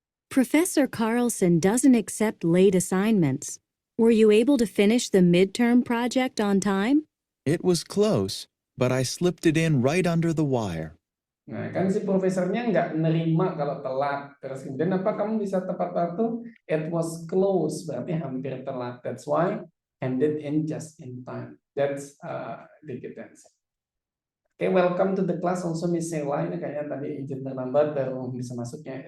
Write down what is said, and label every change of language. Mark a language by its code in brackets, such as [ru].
[en] Professor Carlson doesn't accept late assignments. Were you able to finish the midterm project on time? It was close, but I slipped it in right under the wire. [id] Nah, kan si profesornya nggak nerima kalau telat. Terus kemudian apa kamu bisa tepat waktu? [en] It was close, [id] berarti hampir telat. [en] That's why ended in just in time. That's the good answer. Okay, welcome to the class also Miss Sheila. [id] Ini kayaknya tadi izin terlambat baru bisa masuknya.